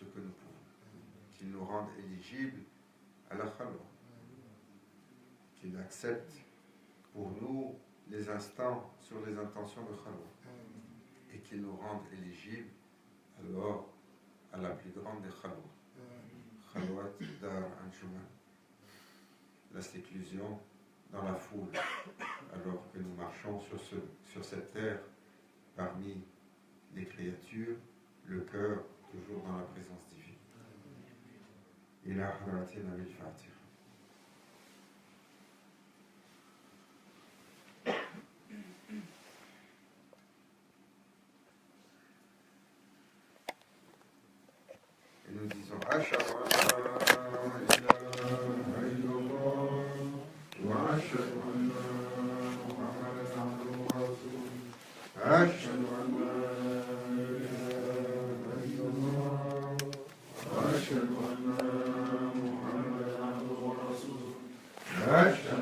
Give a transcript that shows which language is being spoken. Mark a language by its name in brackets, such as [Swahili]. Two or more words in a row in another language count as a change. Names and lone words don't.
[French] que nous pouvons, qu'il nous rende éligibles à la khalwa, qu'il accepte pour nous les instants sur les intentions de khalwa et qu'il nous rende éligibles alors à la plus grande des khalwa, [Persian] خلوت در انجمن, [French] la séclusion dans la foule, alors que nous marchons sur cette terre parmi les créatures, le cœur toujours dans la présence divine. [Arabic] إلى حضرتنا بالفاتحة. [French] Et nous disons [Arabic] أشهد أن لا إله إلا الله وأشهد أن محمدا عبده ورسوله. أشهد أن لا إله إلا الله وأشهد أن محمدا عبده ورسوله.